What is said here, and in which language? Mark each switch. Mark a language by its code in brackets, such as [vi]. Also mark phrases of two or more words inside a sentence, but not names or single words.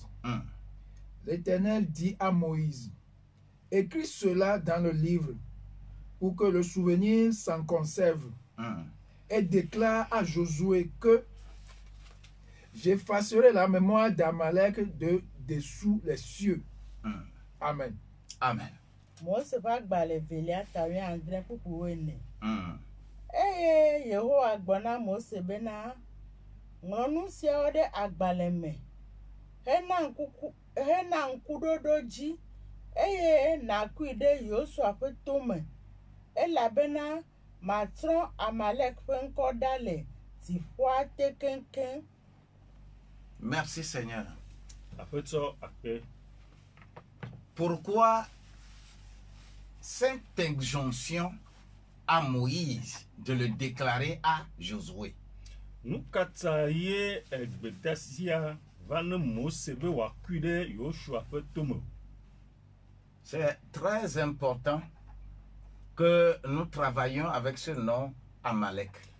[fr] L'Éternel dit à Moïse, écris cela dans le livre pour que le souvenir s'en conserve et déclare à Josué que j'effacerai la mémoire d'Amalek de dessous les cieux. Amen. Amen. [ee] Mose ƒe agbalẽ velia tawi andre ƒuƒu ene. Eye Yehowa gblɔ na Mose bena ŋlɔ nu siawo ɖe agbalẽ me hena ŋkuɖoɖo dzi eye nàkui ɖe Yosua ƒe tome elabena matrɔ Amalek ƒe ŋkɔ ɖa le dziƒoa te keŋkeŋ. [fr] Merci Seigneur. Pourquoi cette injonction à Moïse de le déclarer à Josué? C'est très important que nous travaillions avec ce nom Amalek.